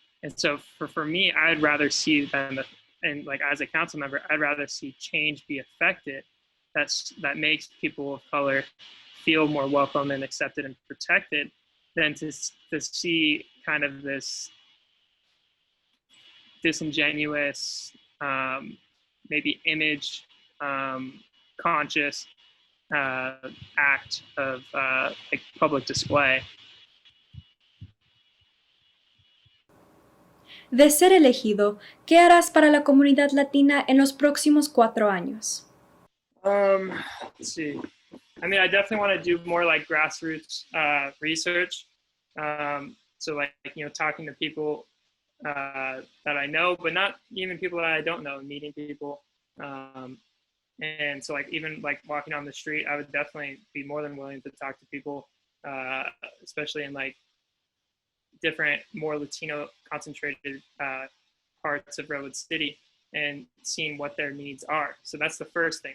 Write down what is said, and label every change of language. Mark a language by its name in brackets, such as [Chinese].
[English] And so for me, I'd rather see them, and like as a council member, I'd rather see change be affected that makes people of color feel more welcome and accepted and protected, than to see kind of this disingenuous, maybe image conscious act of like public display. [Spanish] De ser elegido, ¿qué harás para la comunidad latina en los próximos 4 años? [English] Let's see. I mean, I definitely want to do more like grassroots research. So like, you know, talking to people that I know, but not even people that I don't know, meeting people. And so like, even like walking on the street, I would definitely be more than willing to talk to people, especially in like different, more Latino concentrated parts of Redwood City, and seeing what their needs are. So that's the first thing.